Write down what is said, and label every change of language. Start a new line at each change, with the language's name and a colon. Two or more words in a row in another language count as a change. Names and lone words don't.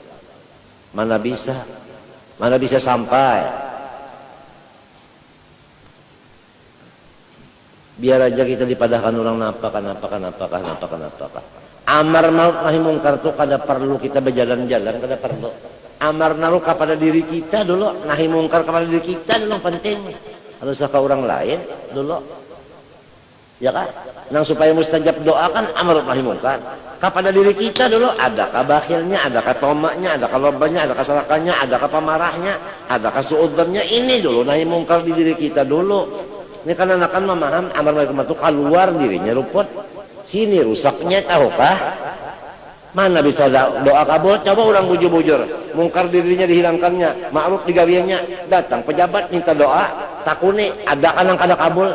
Indonesian: Mana bisa sampai.
Banjar: Biar aja kita dipadahkan orang napakan. Amar ma'ruf nahi mungkar tuh kada perlu kita berjalan-jalan, kada perlu.
Indonesian: Amar ma'ruf kepada diri kita dulu, nahi mungkar kepada diri kita dulu penting. Kalau ke orang lain dulu. Ya kan?
Banjar: Nang supaya mustajab doa kan amar nahi mungkar.
Indonesian: Kepada diri kita dulu, adakah bakhilnya, adakah tomaknya, adakah lobanya, adakah salakannya, adakah pemarahnya, adakah suudzonnya, ini dulu nahi mungkar di diri kita dulu. Ini kan anak-anak memaham amar ma'ruf itu keluar dirinya ruput. Sini rusaknya tahukah? Mana bisa doa kabul?
Banjar: Coba orang bujur-bujur, mungkar dirinya dihilangkannya, ma'ruf digawiannya, datang pejabat minta doa, takuni ada kan yang kada kabul.